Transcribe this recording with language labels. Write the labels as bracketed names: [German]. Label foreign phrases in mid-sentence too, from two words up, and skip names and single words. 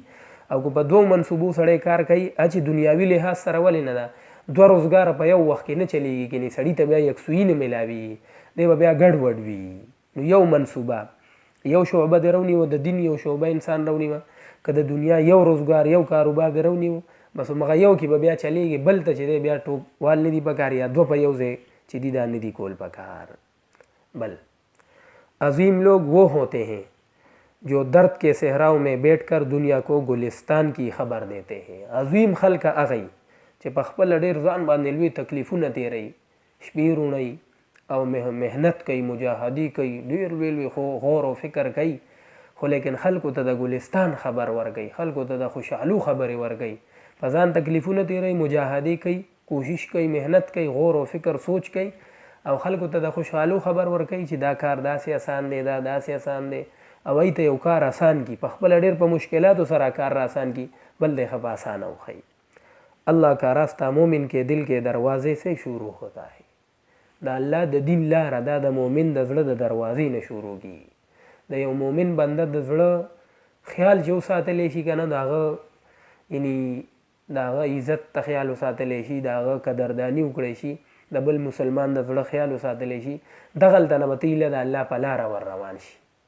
[Pashto] او که په دوو منصوبو سړی کار کوي چې دنیاوي لحاظ سره ولې نه ده، دوه روزګاره په یو وخت کې نه چلیږي، کنې سړي ته بیا یکسویي نه میلاوي، دی به بیا ګډوډ وي. نو یو منصوبه یو شعبه دې رونیوه، د دین یو شعبه انسان رونیوه، که د دنیا یو روزګار یو کاروبار دې رونیوه، بس همغه یو کې به بیا چلیږي، بل ته چې دی بیا ټوپوال نه دي پکار، یا دوه په یو ځای چې دي دا نه دي کول پکار. [Urdu] بل عظیم لوگ وہ ہوتے ہیں جو درد کے صحراؤں میں بیٹھ کر دنیا کو گلستان کی خبر دیتے ہیں. [Pashto] عظیم خلک هغه چې په خپله ډېر ځان باندې لوی تکلیفونه تېروي، شپې روڼوي او محنت کوي، مجاهدي کوي، ډېر لوی غور او فکر کوي، خو لیکن خلکو ته د ګلستان خبر ورکوي، خلکو ته د خوشحالو خبرې ورکوي. په ځان تکلیفونه تېروي، مجاهدي کوي، کوشش کوي، محنت کوي، غور او فکر سوچ کوي او خلکو ته د خوشحالو خبر ورکوي چې دا کار داسې آسان دی، دا داسې آسان دی، او ای ته یو کار آسان کی، په خپله ډېر په مشکلاتو سره کار را آسان کی، بل دی ښه په آسانه وښیي. [Urdu] اللہ کا راستہ مومن کے دل کے دروازے سے شروع ہوتا ہے. [Pashto] دا الله د دین لاره دا د مومن د زړه د دروازې نه شروع کېږي. د یو مومن بنده د زړه خیال چې وساتلی شي که نه، د هغه یعنې د هغه عزت ته خیال وساتلی شي، د هغه قدرداني وکړی شي، د بل مسلمان د زړه خیال وساتلی شي، دغلته نه به ته ایله د الله په لاره ور روان شي.